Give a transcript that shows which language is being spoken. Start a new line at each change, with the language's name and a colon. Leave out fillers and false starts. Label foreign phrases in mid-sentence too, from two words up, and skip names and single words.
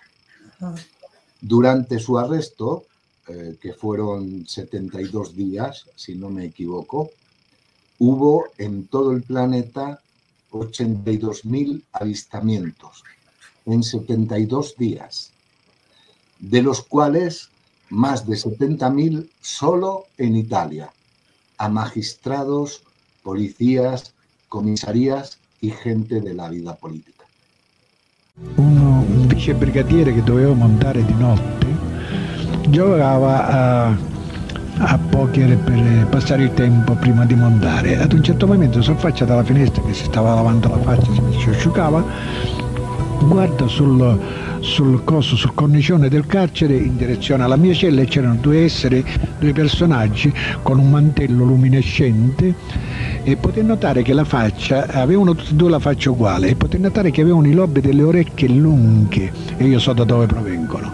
Spanish: Durante su arresto, que fueron 72 días, si no me equivoco, hubo en todo el planeta 82.000 avistamientos en 72 días, de los cuales más de 70.000 solo en Italia, a magistrados, policías, comisarías y gente de la vida política.
Italian: Un vicebrigadiere che doveva montare di notte giocava a poker per passare il tempo prima di montare. Ad un certo momento si affaccia dalla finestra, che si stava lavando la faccia, si asciugava, guarda sul cornicione del carcere in direzione alla mia cella, e c'erano due personaggi con un mantello luminescente, e poté notare che la faccia, avevano tutti e due la faccia uguale, e poté notare che avevano i lobi delle orecchie lunghe, e io so da dove provengono.